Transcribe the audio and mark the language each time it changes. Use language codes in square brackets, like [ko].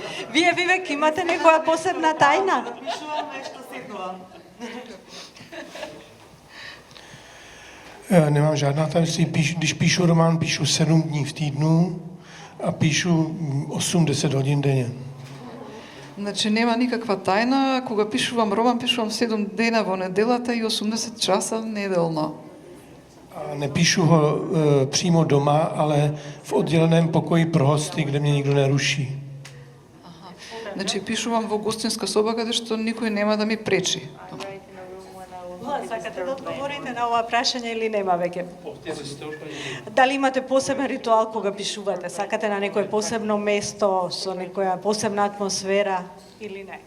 [mk] Вие вивек имате некоја посебна тајна? Пишувам нешто, седнувам. [cs] Já nemám žádná tajemství. Když píšu román, píšu 7 dní v týdnu a píšu 8-10 hodin denně. [mk] Значи нема никаква тајна, кога пишувам роман, пишувам 7 дена во неделата и 80 часа неделно. [cs] A nepíšu ho přímo doma, ale v odděleném pokoji pro hosty, kde mě nikdo neruší. [mk] Значи пишувам во гостинска соба каде што никој нема да ми пречи. Сакате да одговорите на ова прашање или нема веќе? Дали имате посебен ритуал кога пишувате? Сакате на некое посебно место, со некоја посебна атмосфера или не?